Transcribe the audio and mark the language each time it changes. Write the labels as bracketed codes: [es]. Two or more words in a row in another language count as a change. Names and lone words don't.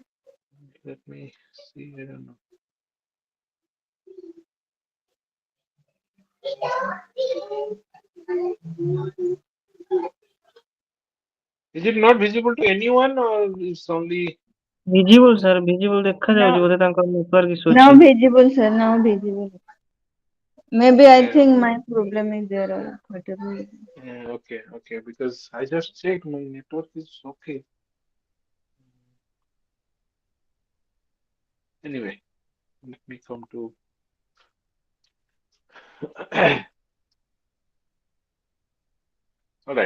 [en] Let me see. I don't know. Is it not visible to anyone or it's only Visible, sir. Visible ଦେଖାଯାଉଛି Now, [or] ବୋଧେ ତାଙ୍କର [en] network issue now [or] ଅଛି। [en] visible, sir. Now visible. Maybe I yeah, think my problem is there or whatever. okay, okay, because I just checked my network is okay. Anyway, let me come to all right.